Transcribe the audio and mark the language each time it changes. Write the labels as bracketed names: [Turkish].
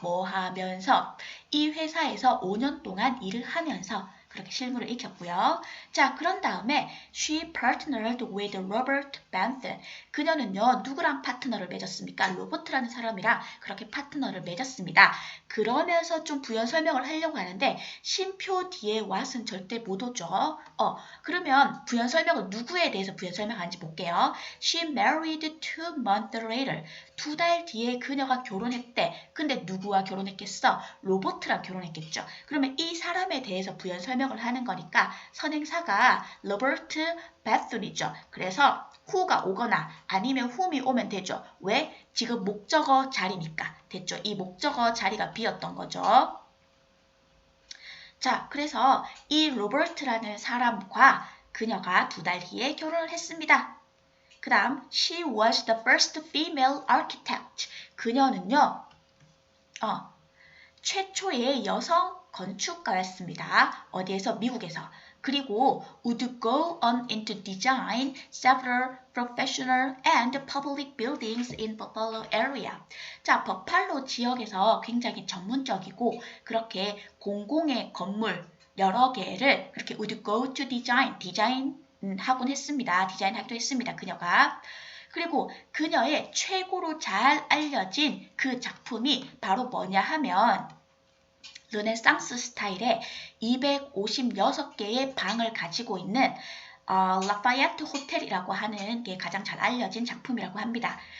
[Korean] 뭐 하면서? 이 회사에서 5년 동안 일을 하면서 그렇게 실무를 익혔고요. 자, 그런 다음에 [English] she partnered with Robert Benth. [Korean] 그녀는요, 누구랑 파트너를 맺었습니까? 로버트라는 사람이랑 그렇게 파트너를 맺었습니다. 그러면서 좀 부연 설명을 하려고 하는데 쉼표 뒤에 what은 절대 못 오죠. 그러면 부연 설명은 누구에 대해서 부연 설명하는지 볼게요. [English] She married 2 months later. [Korean] 2달 뒤에 그녀가 결혼했대. 근데 누구와 결혼했겠어? 로버트랑 결혼했겠죠. 그러면 이 사람에 대해서 부연 설명을 하는 거니까 선행사가 로버트 베슨이죠. 그래서 who가 오거나 아니면 whom이 오면 되죠. 왜? 지금 목적어 자리니까. 됐죠. 이 목적어 자리가 비었던 거죠. 자, 그래서 이 로버트라는 사람과 그녀가 2달 뒤에 결혼을 했습니다. 그 다음, [English] she was the first female architect. [Korean] 그녀는요, 최초의 여성 건축가였습니다. 어디에서? 미국에서. [English] 그리고 would go on into design several professional and public buildings in Buffalo area. [Korean] 자, 버팔로 지역에서 굉장히 전문적이고 그렇게 공공의 건물 여러 개를 그렇게 [English] would go to [Korean] 디자인 하곤 했습니다. 디자인하기도 했습니다. 그녀가. 그리고 그녀의 최고로 잘 알려진 그 작품이 바로 뭐냐 하면 르네상스 스타일의 256개의 방을 가지고 있는 라파예트 호텔이라고 하는 게 가장 잘 알려진 작품이라고 합니다.